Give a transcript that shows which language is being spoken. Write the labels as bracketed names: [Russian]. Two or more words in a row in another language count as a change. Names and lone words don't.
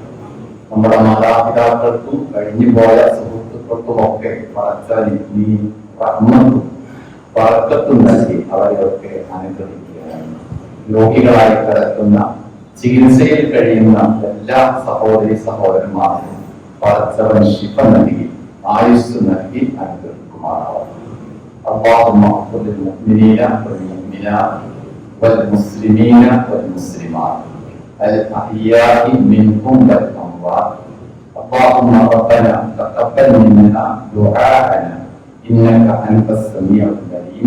[Malayalam] നമ്മുടെ മാതാപിതാക്കൾക്കും കഴിഞ്ഞുപോയ സുഹൃത്തുക്കൾക്കും ഒക്കെ നീ റഹ്മത്തും ബർക്കത്തും നൽകി അവരെയൊക്കെ അനുഗ്രഹിക്കുകയാണ്. രോഗികളായി കിടക്കുന്ന, ചികിത്സയിൽ കഴിയുന്ന എല്ലാ സഹോദരി സഹോദരന്മാർക്കും പടച്ചവൻ ശിഫ നൽകി ആയുസ് നൽകി അനുഗ്രഹിക്കുമാറാവട്ടെ. [Arabic] اللهم اغفر للمؤمنين والمؤمنات والمسلمين والمسلمات الأحياء منهم والأموات. اللهم ربنا تقبل منا دعاءنا إنك أنت السميع العليم.